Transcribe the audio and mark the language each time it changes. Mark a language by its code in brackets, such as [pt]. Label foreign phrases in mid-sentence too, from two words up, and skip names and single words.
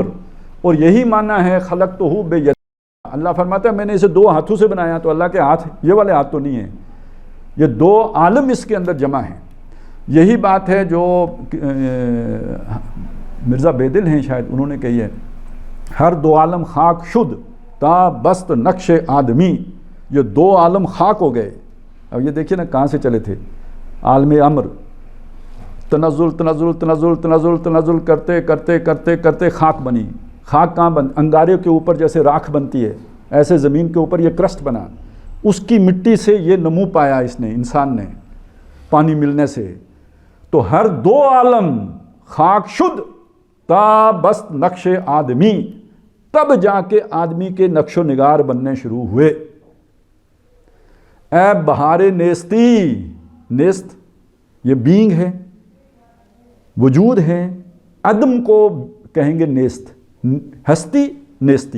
[ur] اور یہی معنی ہے [ar] خلقتہ بیدی. [ur] اللہ فرماتا ہے میں نے اسے دو ہاتھوں سے بنایا. تو اللہ کے ہاتھ یہ والے ہاتھ تو نہیں ہیں, یہ دو عالم اس کے اندر جمع ہیں. یہی بات ہے جو مرزا بیدل ہیں شاید, انہوں نے کہی ہے, [fa] ہر دو عالم خاک شد تا بست نقش آدمی. [ur] یہ دو عالم خاک ہو گئے. اب یہ دیکھیے نا کہاں سے چلے تھے. عالم امر, تنزل تنزل تنزل تنزل تنزل کرتے کرتے کرتے کرتے خاک بنی. خاک کہاں انگارے کے اوپر جیسے راکھ بنتی ہے, ایسے زمین کے اوپر یہ کرسٹ بنا. اس کی مٹی سے یہ نمو پایا اس نے, انسان نے, پانی ملنے سے. تو [fa] ہر دو عالم خاک شد تا بست نقش آدمی, [ur] تب جا کے آدمی کے نقش و نگار بننے شروع ہوئے. [fa] اے بہار نیستی, [ur] نیست یہ بینگ ہے, وجود ہے. عدم کو کہیں گے نیست, ہستی نیستی.